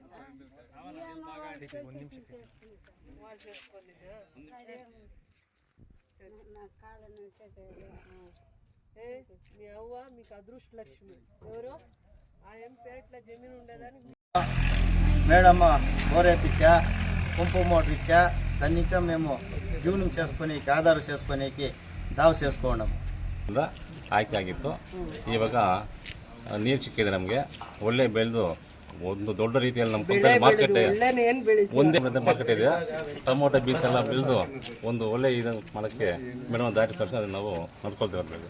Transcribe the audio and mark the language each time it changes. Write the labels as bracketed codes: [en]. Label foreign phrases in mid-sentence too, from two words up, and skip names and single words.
[te] మీ అవ్వ మీకు అదృష్ట లక్ష్మి. ఎవరో ఆ ఎంపేట్ల జమీన్ ఉండేదని మేడమ్మ బోరేపిచ్చా, పంపు మోటార్ ఇచ్చా. దాన్ని ఇంకా మేము జీవనం చేసుకునేకి, ఆధారం చేసుకునేకి [kn] ದಾವ್ ಸೇರಿಸ್ಕೊಂಡು ಆಯ್ಕೆ ಆಗಿತ್ತು. ಇವಾಗ ನೀರು ಸಿಕ್ಕಿದೆ ನಮಗೆ. ಒಳ್ಳೆ ಬೆಳೆದು ಒಂದು ದೊಡ್ಡ ರೀತಿಯಲ್ಲಿ ನಮ್ಮ ಮಾರ್ಕೆಟ್ ಒಂದೇ ಮಾರ್ಕೆಟ್ ಇದೆ. ಟೊಮೊಟೊ ಬೀನ್ಸ್ ಎಲ್ಲ ಬೆಳೆದು ಒಂದು ಒಳ್ಳೆ ಇದು ಮಾಡೋಕ್ಕೆ ಮೇಡಮ್ ದಾರಿ ತೋರಿಸಿ ಅದನ್ನು ನಾವು ನಡ್ಕೊಳ್ತೀವಿ.